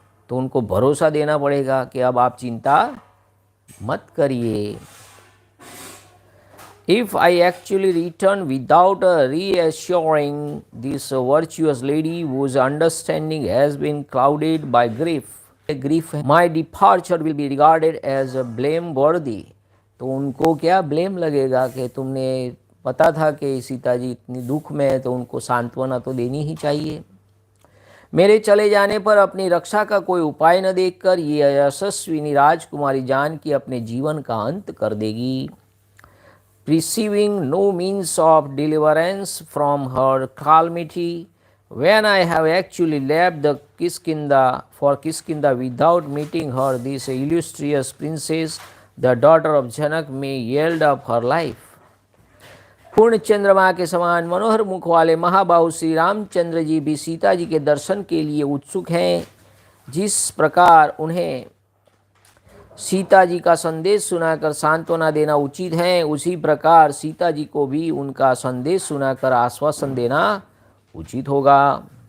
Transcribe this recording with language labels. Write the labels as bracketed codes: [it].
[hi] तो उनको भरोसा देना पड़ेगा कि अब आप चिंता मत करिए। [en] If I actually return without reassuring this virtuous lady whose understanding has been clouded by grief, my departure will be regarded as blameworthy. [hi] तो उनको क्या ब्लेम लगेगा कि तुमने पता था कि सीता जी इतनी दुख में है, तो उनको सांत्वना तो देनी ही चाहिए। मेरे चले जाने पर अपनी रक्षा का कोई उपाय न देखकर ये यशस्विनी राजकुमारी जान की अपने जीवन का अंत कर देगी। [en] Receiving no means of deliverance from her calamity, when I have actually left the Kiskindha without meeting her, this illustrious princess, the daughter of Janak, may yield up her life. [hi] पूर्ण चंद्रमा के समान मनोहर मुख वाले महाबाहु श्री रामचंद्र जी भी सीता जी के दर्शन के लिए उत्सुक हैं। जिस प्रकार उन्हें सीता जी का संदेश सुनाकर सांत्वना देना उचित है, उसी प्रकार सीता जी को भी उनका संदेश सुनाकर आश्वासन देना उचित होगा।